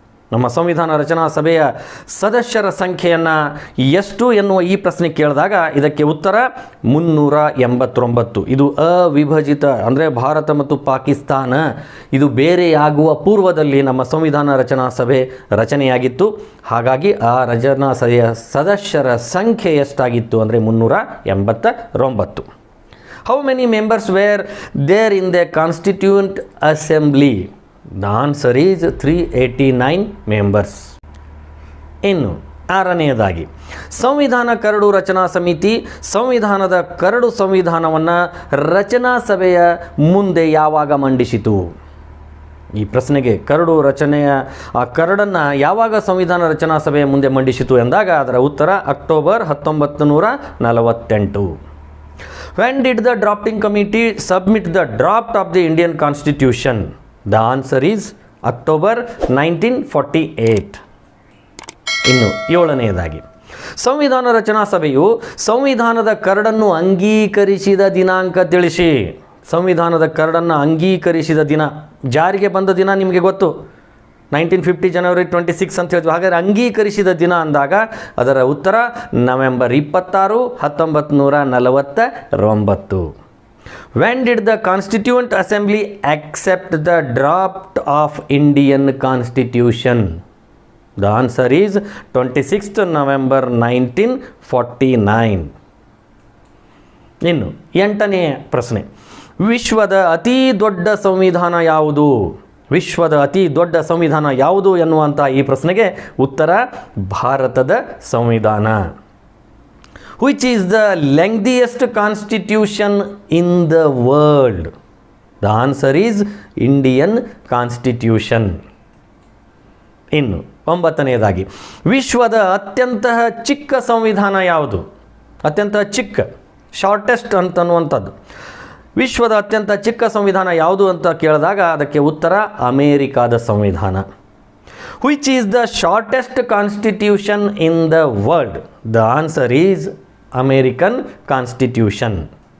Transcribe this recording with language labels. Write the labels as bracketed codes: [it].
[kn] ನಮ್ಮ ಸಂವಿಧಾನ ರಚನಾ ಸಭೆಯ ಸದಸ್ಯರ ಸಂಖ್ಯೆಯನ್ನು ಎಷ್ಟು ಎನ್ನುವ ಈ ಪ್ರಶ್ನೆ ಕೇಳಿದಾಗ ಇದಕ್ಕೆ ಉತ್ತರ 389. ಇದು ಅವಿಭಜಿತ, ಅಂದರೆ ಭಾರತ ಮತ್ತು ಪಾಕಿಸ್ತಾನ ಇದು ಬೇರೆಯಾಗುವ ಪೂರ್ವದಲ್ಲಿ ನಮ್ಮ ಸಂವಿಧಾನ ರಚನಾ ಸಭೆ ರಚನೆಯಾಗಿತ್ತು. ಹಾಗಾಗಿ ಆ ರಚನಾ ಸಭೆಯ ಸದಸ್ಯರ ಸಂಖ್ಯೆ ಎಷ್ಟಾಗಿತ್ತು ಅಂದರೆ 389. [en] How many members were there in the Constituent Assembly? The answer is 389 members. [kn] ಇನ್ನು 6ನೇದಾಗಿ, ಸಂವಿಧಾನ ಕರಡು ರಚನಾ ಸಮಿತಿ ಸಂವಿಧಾನದ ಕರಡು ಸಂವಿಧಾನವನ್ನು ರಚನಾ ಸಭೆಯ ಮುಂದೆ ಯಾವಾಗ ಮಂಡಿಸಿತು? ಈ ಪ್ರಶ್ನೆಗೆ ಕರಡು ರಚನೆಯ ಆ ಕರಡನ್ನು ಯಾವಾಗ ಸಂವಿಧಾನ ರಚನಾ ಸಭೆಯ ಮುಂದೆ ಮಂಡಿಸಿತು ಎಂದಾಗ ಅದರ ಉತ್ತರ October 1948. [en] When did the drafting committee submit the draft of the Indian Constitution? The answer is October 1948. [kn] ಇನ್ನು 7ನೇದಾಗಿ, ಸಂವಿಧಾನ ರಚನಾ ಸಭೆಯು ಸಂವಿಧಾನದ ಕರಡನ್ನು ಅಂಗೀಕರಿಸಿದ ದಿನಾಂಕ ತಿಳಿಸಿ. ಸಂವಿಧಾನದ ಕರಡನ್ನು ಅಂಗೀಕರಿಸಿದ ದಿನ, ಜಾರಿಗೆ ಬಂದ ದಿನ ನಿಮಗೆ ಗೊತ್ತು, 1950 ಜನವರಿ 26 ಅಂತ ಹೇಳ್ತೀವಿ. ಹಾಗಾದರೆ ಅಂಗೀಕರಿಸಿದ ದಿನ ಅಂದಾಗ ಅದರ ಉತ್ತರ November 26, 1949. [en] When did the Constituent Assembly accept the draft of Indian Constitution? The answer is 26th November 1949. [kn] ಇನ್ನು 8ನೇ ಪ್ರಶ್ನೆ, ವಿಶ್ವದ ಅತಿ ದೊಡ್ಡ ಸಂವಿಧಾನ ಯಾವುದು? ವಿಶ್ವದ ಅತಿ ದೊಡ್ಡ ಸಂವಿಧಾನ ಯಾವುದು ಎನ್ನುವಂಥ ಈ ಪ್ರಶ್ನೆಗೆ ಉತ್ತರ ಭಾರತದ ಸಂವಿಧಾನ. [en] Which is the lengthiest constitution in the world? The answer is Indian Constitution. [kn] ಇನ್ನು 9ನೇದಾಗಿ, ವಿಶ್ವದ ಅತ್ಯಂತ ಚಿಕ್ಕ ಸಂವಿಧಾನ ಯಾವುದು? ಅತ್ಯಂತ ಚಿಕ್ಕ, ಶಾರ್ಟೆಸ್ಟ್ ಅಂತನ್ನುವಂಥದ್ದು. ವಿಶ್ವದ ಅತ್ಯಂತ ಚಿಕ್ಕ ಸಂವಿಧಾನ ಯಾವುದು ಅಂತ ಕೇಳಿದಾಗ ಅದಕ್ಕೆ ಉತ್ತರ ಅಮೇರಿಕಾದ ಸಂವಿಧಾನ. [en] Which is the shortest constitution in the world? The answer is American constitution.